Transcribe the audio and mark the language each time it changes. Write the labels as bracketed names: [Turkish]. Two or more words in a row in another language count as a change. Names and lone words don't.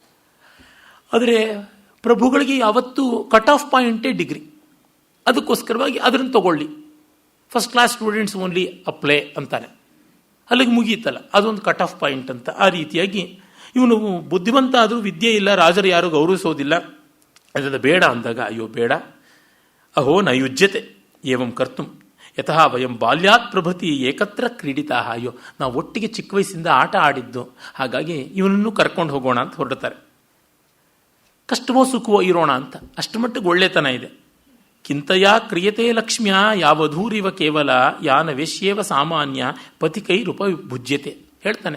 [Kannada] ಆದರೆ ಪ್ರಭುಗಳಿಗೆ ಯಾವತ್ತೂ [English] cut off pointe [Kannada] ಡಿಗ್ರಿ. ಅದಕ್ಕೋಸ್ಕರವಾಗಿ ಅದನ್ನು ತಗೊಳ್ಳಿ, [English] first class students only apply [Kannada] ಅಂತಾನೆ, ಅಲ್ಲಿಗೆ ಮುಗಿಯುತ್ತಲ್ಲ, ಅದೊಂದು [English] cut off point [Kannada] ಅಂತ. ಆ ರೀತಿಯಾಗಿ ಇವನು ಬುದ್ಧಿವಂತ ಆದರೂ ವಿದ್ಯೆ ಇಲ್ಲ, ರಾಜರು ಯಾರು ಗೌರವಿಸೋದಿಲ್ಲ, ಅದರಿಂದ ಬೇಡ ಅಂದಾಗ, ಅಯ್ಯೋ ಬೇಡ, [Sanskrit] ಅಹೋ ನ ಯುಜ್ಯತೆ ಏವಂ ಕರ್ತುಂ ಯತಃ ವಯಂ ಬಾಲ್ಯಾತ್ ಪ್ರಭೃತಿ ಏಕತ್ರ ಕ್ರೀಡಿತಾ. [Kannada] ಅಯ್ಯೋ, ನಾವು ಒಟ್ಟಿಗೆ ಚಿಕ್ಕ ವಯಸ್ಸಿಂದ ಆಟ ಆಡಿದ್ದು, ಹಾಗಾಗಿ ಇವನನ್ನು ಕರ್ಕೊಂಡು ಹೋಗೋಣ ಅಂತ ಹೊರಡ್ತಾರೆ. ಕಷ್ಟವೋ ಸುಖವೋ ಇರೋಣ ಅಂತ, ಅಷ್ಟು ಮಟ್ಟಿಗೆ ಒಳ್ಳೆತನ ಇದೆ. [Sanskrit] ಕಿಂತಯ ಕ್ರಿಯತೆ ಲಕ್ಷ್ಮ್ಯ ಯಾವಧೂರಿವ ಕೇವಲ ಯಾನ ವೇಶ್ಯೇವ ಸಾಮಾನ್ಯ ಪತಿಕೈ ರೂಪ ಭುಜ್ಯತೆ ಹೇಳ್ತಾನೆ.